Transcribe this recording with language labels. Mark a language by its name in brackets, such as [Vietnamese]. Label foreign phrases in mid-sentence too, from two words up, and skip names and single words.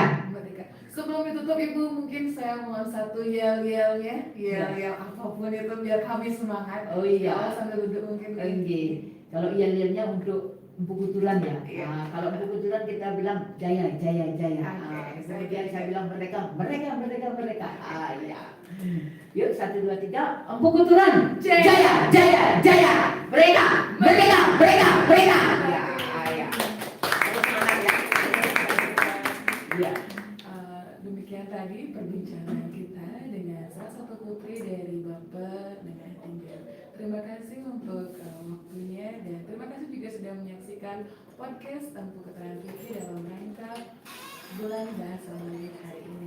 [Indonesian] Sebelum ditutup Ibu, mungkin saya mohon satu yel-yelnya, yel-yel apapun itu biar kami semangat. Oh iya. Kalau sambil duduk mungkin. Kalau yel-yelnya untuk Empu Kutulan ya. Kalau Empu Kutulan kita bilang jaya, jaya, jaya. Kemudian saya bilang merdeka, merdeka, merdeka, merdeka. Iya. Yuk 1, 2, 3. Empu Kutulan jaya, jaya, jaya. Merdeka, merdeka, merdeka, merdeka. Ya. Demikian tadi satu putri dari Bapak Nengah Tinggal. Terima kasih untuk waktunya dan terima kasih juga sudah menyaksikan podcast Tempuh Keterangan TV dalam rangka bulan bahasa Melayu hari ini.